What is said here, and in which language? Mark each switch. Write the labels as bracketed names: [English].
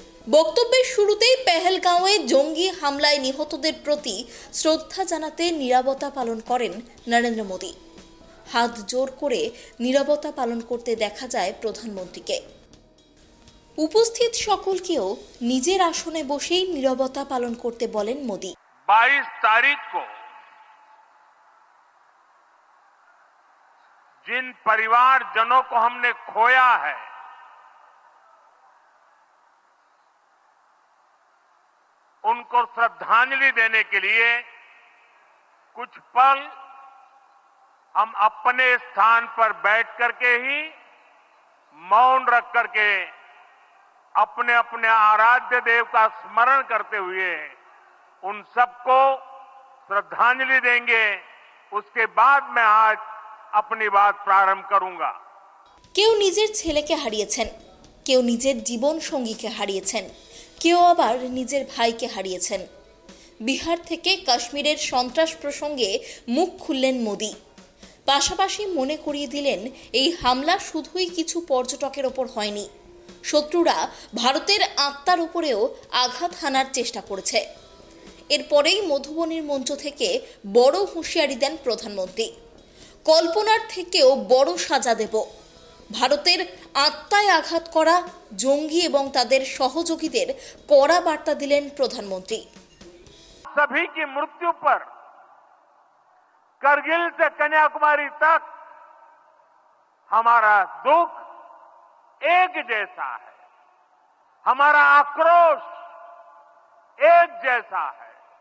[Bangla] বক্তব্যের শুরুতেই পেহেলগাঁওয়ে জঙ্গি হামলায় নিহতদের প্রতি শ্রদ্ধা জানাতে নীরবতা পালন করেন নরেন্দ্র মোদী। হাত জোর করে নীরবতা পালন করতে দেখা যায় প্রধানমন্ত্রীকে। উপস্থিত সকলকেও নিজের আসনে বসেই নীরবতা পালন করতে বলেন মোদী। [Hindi] 22 तारीख को जिन परिवारजनों को हमने खोया है, उनको श्रद्धांजलि देने के लिए कुछ पल हम अपने स्थान पर बैठ करके ही मौन रख करके अपने अपने आराध्य देव का स्मरण करते हुए उन सबको श्रद्धांजलि देंगे। उसके बाद मैं आज अपनी बात प्रारंभ करूंगा। [Bangla] কেউ নিজের ছেলেকে হারিয়েছেন, কেউ নিজের জীবন সঙ্গীকে হারিয়েছেন, কেউ আবার নিজের ভাইকে হারিয়েছেন। বিহার থেকে কাশ্মীরের সন্ত্রাস প্রসঙ্গে মুখ খুললেন মোদী। পাশাপাশি মনে করিয়ে দিলেন, এই হামলা শুধুই কিছু পর্যটকের ওপর হয়নি, শত্রুরা ভারতের আত্মার উপরেও আঘাত হানার চেষ্টা করেছে। এরপরেই মধুবনীর মঞ্চ থেকে বড় হুঁশিয়ারি দেন প্রধানমন্ত্রী। কল্পনার থেকেও বড় সাজা দেব। ভারতের আত্মায় আঘাত করা জঙ্গি এবং তাদের সহযোগীদের কড়া বার্তা দিলেন প্রধানমন্ত্রী। [Hindi] सभी की मृत्यु पर करगिल से कन्याकुमारी तक हमारा दुख एक जैसा है, हमारा आक्रोश एक जैसा है।